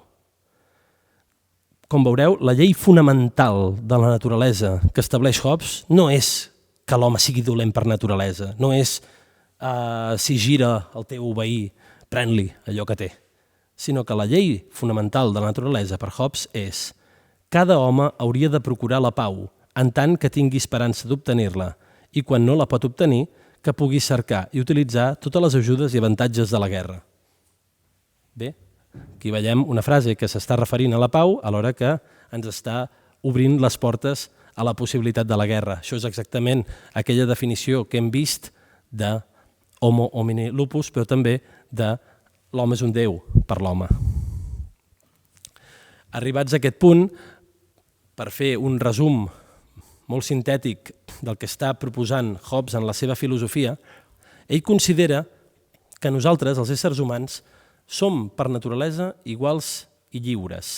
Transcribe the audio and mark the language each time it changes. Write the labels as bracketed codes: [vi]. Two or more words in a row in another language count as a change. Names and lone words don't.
[ca] Com veureu, la llei fonamental de la naturalesa que estableix Hobbes no és que l'home sigui dolent per naturalesa, no és si gira el teu veí, pren-li allò que té, sinó que la llei fonamental de la naturalesa per Hobbes és cada home hauria de procurar la pau en tant que tingui esperança d'obtenir-la i quan no la pot obtenir, que pugui cercar i utilitzar totes les ajudes i avantatges de la guerra. Bé, aquí veiem una frase que s'està referint a la pau alhora que ens està obrint les portes a la possibilitat de la guerra. Això és exactament aquella definició que hem vist de [la] homo homini lupus, [ca] però també de l'home és un déu per l'home. Arribats a aquest punt, per fer un resum molt sintètic del que està proposant Hobbes en la seva filosofia, ell considera que nosaltres, els éssers humans, som per naturalesa iguals i lliures.